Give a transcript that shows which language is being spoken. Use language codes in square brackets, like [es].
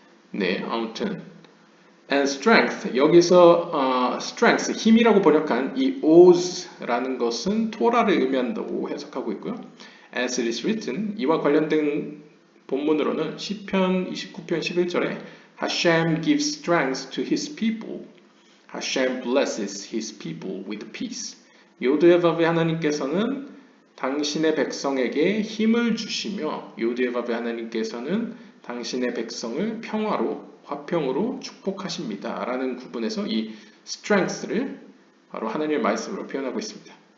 [ko] 네, 아무튼 [en] and strength [ko] 여기서 strength 힘이라고 번역한 이 os라는 것은 토라를 의미한다고 해석하고 있고요. [en] As it is written [ko] 이와 관련된 본문으로는 시편 29편 11절에 [en] Hashem gives strength to his people. Hashem blesses his people with peace. [ko] 요드에바베 하나님께서는 당신의 백성에게 힘을 주시며 요드에바베 하나님께서는 당신의 백성을 평화로 화평으로 축복하십니다. 라는 구분에서 이 strength를 바로 하나님의 말씀으로 표현하고 있습니다.